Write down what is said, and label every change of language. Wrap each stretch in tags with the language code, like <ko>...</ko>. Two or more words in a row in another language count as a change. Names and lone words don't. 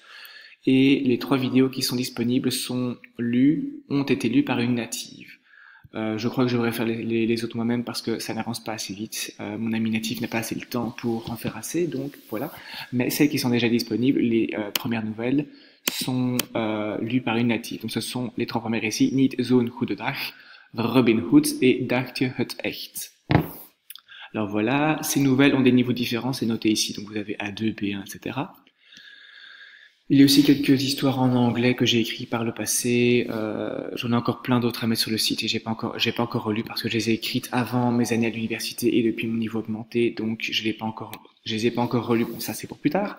<fr>Et les 3 vidéos qui sont disponibles ont été lues par une native. Je crois que je devrais faire les autres moi-même parce que ça n'avance pas assez vite. Mon ami natif n'a pas assez le temps pour en faire assez, donc voilà. Mais celles qui sont déjà disponibles, les premières nouvelles, sont lues par une native. Donc ce sont les 3 premières ici, Niet zo'n goede dag, Robin Hood et Dacht je het echt. Alors voilà, ces nouvelles ont des niveaux différents, c'est noté ici, donc vous avez A2, B1, etc. Il y a aussi quelques histoires en anglais que j'ai écrites par le passé. J'en ai encore plein d'autres à mettre sur le site et j'ai pas encore relu parce que je les ai écrites avant mes années à l'université et depuis mon niveau augmenté, donc je les ai pas encore relus. Bon, ça c'est pour plus tard.</fr>